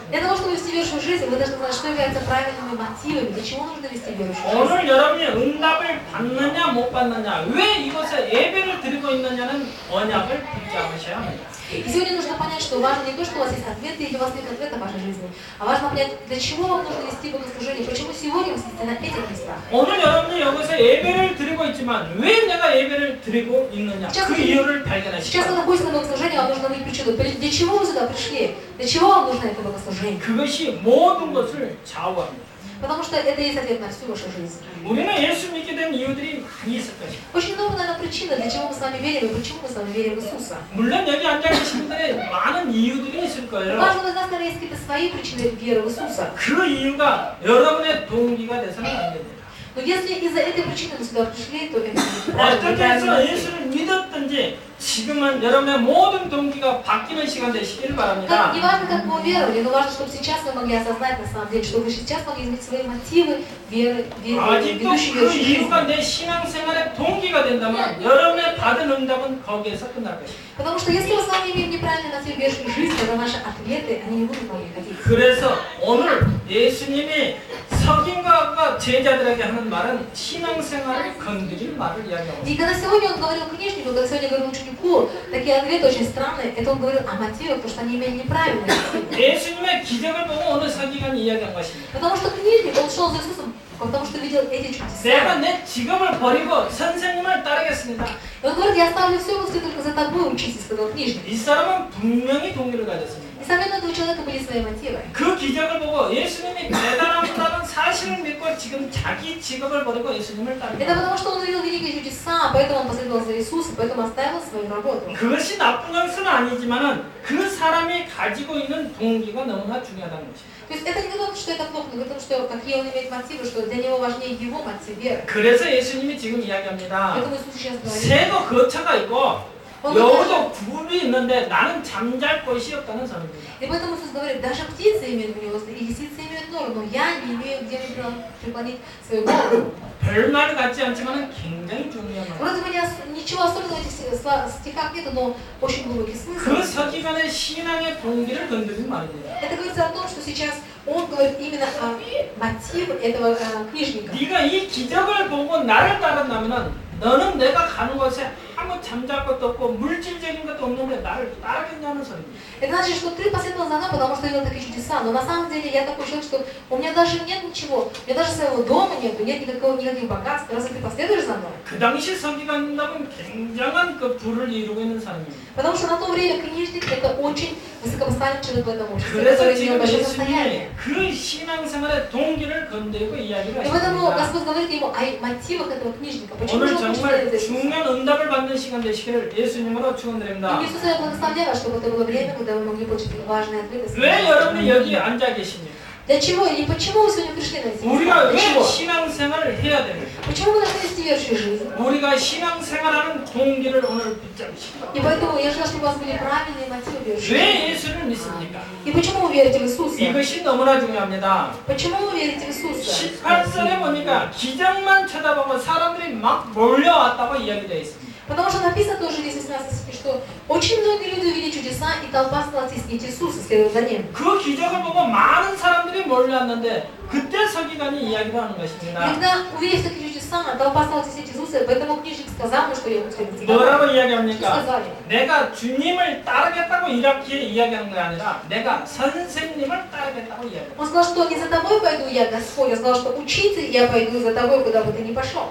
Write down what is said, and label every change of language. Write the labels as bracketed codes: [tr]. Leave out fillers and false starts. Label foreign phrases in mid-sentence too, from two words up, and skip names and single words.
[ru] Для того, чтобы вести верующую жизнь, вы должны знать, что является правильными мотивами, для чего нужно вести верующую жизнь. [ko] 오늘 여러분이 응답을 받느냐 못 받느냐 왜 이곳에 예배를 드리고 있느냐는 언약을 붙잡으셔야 합니다. [ru] И сегодня нужно понять, что важно не то, что у вас есть ответы или у вас нет ответа в вашей жизни, а важно понять, для чего вам нужно вести богослужение, почему сегодня вы сидите на этих местах. [ko] 오늘 여러분이 여기서 예배를 드리고 있지만 왜 내가 예배를 드리고 있느냐 그 이유를 발견하시기 [ru] Сейчас вы [ko] 바랍니다. [ru] находитесь на богослужении, вам нужно выявить причину. Для чего вы сюда пришли? Для чего вам нужно это богослужение? [ko] 그것이 모든 것을 좌우합니다. [ru] Потому что это есть ответ на всю вашу жизнь. [ko] 우리는 예수 믿게 된 이유들이 많이 있을 것입니다. [ru] Очень много, наверное, причин, для чего мы с вами верим и почему мы с вами верим в Иисуса. [ko] 물론 여기 앉아 계신 분들의 많은 이유들이 있을 [ru] У [ko] 거예요. [ru] каждого из нас, наверное, есть какие-то свои причины веры в Иисуса. [ko] 그 이유가 여러분의 동기가 돼서는 안 됩니다. [ru] Но если из-за этой причины мы сюда пришли, то это неправильно. [ko] 어떻게 해서 예수를 믿었든지 지금은 여러분의 모든 동기가 바뀌는 시간 되시길 바랍니다. [ru] Не важно, как вы веровали, но важно, чтобы сейчас вы могли осознать, на самом деле, что вы сейчас могли изменить свои мотивы веры, [ko] 아직도 [ru] ведущей [ko] 그 [ru] верующей жизни. [ko] 이유가 내 신앙생활의 동기가 된다면 여러분의 받은 응답은 거기에서 끝날 것입니다. [ru] Потому что если мы с вами имеем неправильный мотив верующей жизни, тогда наши ответы, они не будут вам приходить. [ko] 그래서 오늘 예수님이 석인과 제자들에게 하는 말은 신앙생활을 건드릴 말을 이야기하고 [ru] И [ko] 있습니다. [ru] когда сегодня он говорил книжнику, когда сегодня говорил ученику, такие ответы очень странные, это он говорил о мотивах, потому что они имели неправильные мотивы. [ko] 예수님의 기적을 보고 오늘 서기관이 이야기한 것입니다. [ru] Потому что книжник, он шел за Иисусом, потому что видел эти чудеса. [ko] 내가 내 직업을 버리고 선생님을 따르겠습니다. [ru] И он говорит, я оставлю все, если только за тобой учитесь, сказал книжник. [ko] 이 사람은 분명히 동기를 가졌습니다. [ru] Несомненно, у этого человека были свои мотивы. [ko] 그 기적을 보고 예수님이 대단하다는 사실을 믿고 지금 자기 직업을 버리고 예수님을 [ru] Это [ko] 따릅니다. [ru] потому, что он увидел великие чудеса, поэтому он последовал за Иисусом, поэтому оставил свою работу. [ko] 그것이 나쁜 것은 아니지만은 그 사람이 가지고 있는 동기가 너무나 중요하다는 것입니다. [ru] То есть это не потому, что это плохо, но потому, что какие он имеет мотивы, что для него важнее его мотив веры. [ko] 그래서 예수님이 지금 이야기합니다. [ru] Поэтому Иисус сейчас говорит, [ko] 새도 거처가 있고 여우도 굴이 있는데 나는 잠잘 곳이 없다는 사람입니다. [ru] И поэтому Иисус говорит, даже птицы имеют гнезда, и лисицы имеют нору, но я не имею где преклонить свою голову. [ko] 별말 같지 않지만 굉장히 중요한 말. [ru] Вроде бы ничего особенного в этих стихах нету, но очень глубокий смысл. [ko] 그 서기관의 신앙의 동기를 건드린 말입니다. [ru] Это говорится о том, что сейчас он говорит именно о мотиве этого книжника. [ko] 네가 이 기적을 보고 나를 따른다면은 너는 내가 가는 곳에 아무 잠잘 것도 없고 물질적인 것도 없는데 나를 따르겠냐는 소리입니다. [ru] Это значит, что ты последовал за мной, потому что видел такие чудеса. Но на самом деле я такой человек, что у меня даже нет ничего. У меня даже своего дома нету, нет никаких богатств. Разве ты последуешь за мной? [ko] 그 당시 서기관이라면 굉장한 그 부를 이루고 있는 사람입니다. [ru] Потому что на то время книжник это очень высокопоставленный человек в этом обществе, [ko] 그래서 [ru] который [ko] 지금 [ru] имел большое состояние. [ko] 예수님이 그 신앙생활의 동기를 건드리고 이야기를 [ru] И поэтому [ko] 하십니다. [ru] Господь говорит ему о мотивах этого книжника. Почему [ko] 오늘 [ru] же он [ko] 정말 [ru] хочет [ko] 중요한 응답을 받는 시간 되시기를 예수님으로 축원드립니다. [ru] И Иисус, я благословляю, чтобы это было время, когда вы могли получить важные ответы. [ko] 왜 여러분이 여기 앉아 계십니까? [ru] Для чего и почему вы сегодня пришли на эти [ko] 우리가 [ru] места? Для [ko] 왜 [ru] чего? [ko] 신앙생활을 해야 됩니까? [ru] Почему мы должны вести верующую жизнь? [ko] 우리가 신앙생활하는 동기를 오늘 붙잡으십니다. [ru] И поэтому я желаю, чтобы у вас были правильные мотивы верующей [ko] 왜 [ru] жизни. [ko] 예수를 믿습니까? [ru] И почему вы верите в Иисуса? [ko] 이것이 너무나 중요합니다. [ru] Почему вы верите в Иисуса? [ko] 18절에 보니까 기적만 쳐다보고 사람들이 막 몰려왔다고 이야기되어 있습니다. [ru] Потому что написано тоже здесь 18 что очень многие люди увидели чудеса, и толпа стала теснить Иисуса, следуя за ним. [ko] 그 기적을 보고 많은 사람들이 몰려왔는데 그때 서기관이 이야기를 하는 것입니다. [ru] Когда увидев такие чудеса, толпа стала теснить Иисуса, поэтому книжник сказал, что я буду следовать за тобой. [ko] 뭐라고 [ru] Что [ko] 이야기합니까? [ru] сказали? [ko] 내가 주님을 따르겠다고 이렇게 이야기하는 게 아니라 내가 선생님을 따르겠다고 이야기합니다. [ru] Он сказал, что не за тобой пойду я, Господь, я сказал, что учитель я пойду за тобой, куда бы ты ни пошел.